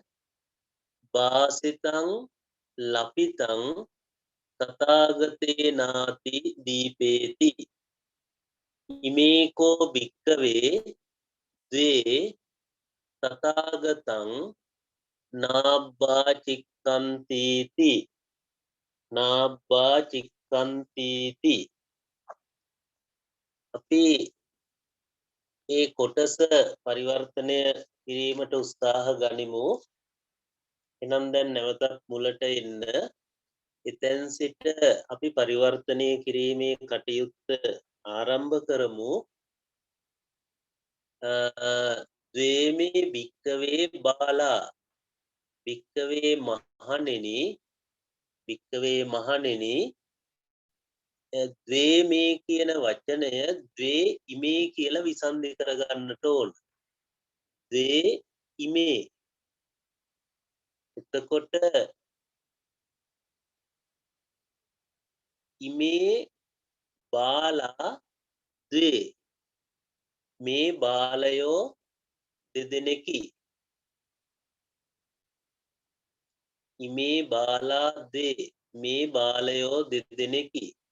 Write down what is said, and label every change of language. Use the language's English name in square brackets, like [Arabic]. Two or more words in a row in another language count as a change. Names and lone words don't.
[Pali] භාසිතං ලපිතං තථාගතේනාති දීපේති ඉමේකෝ භික්ඛවේ ද්වේ තථාගතං නාබ්බා චික්ඛන්තිති නාබ්බා චික්ඛන්තිති [Sinhala] අපි ඒ කොටස පරිවර්තනය කිරීමට උත්සාහ ගනිමු එනම් දැන් නැවතත් මුලට එන්න එතෙන් සිට අපි පරිවර්තනය කිරීමේ කටයුත්ත ආරම්භ කරමු [Pali] ද්වේමේ භික්කවේ බාලා භික්කවේ [Sinhala] මහණෙනි ද්වේමේ කියන වචනය [Pali] ද්වේ ඉමේ [Sinhala] කියලා විසන්ධි කරගන්නට ඕන [Pali] ද්වේ ඉමේ [Sinhala] එතකොට [Pali] ඉමේ බාලා ද්වේ [Sinhala] මේ බාලයෝ දෙදෙනෙකි [Pali] ඉමේ බාලා ද්වේ [Sinhala] මේ බාලයෝ දෙදෙනෙකි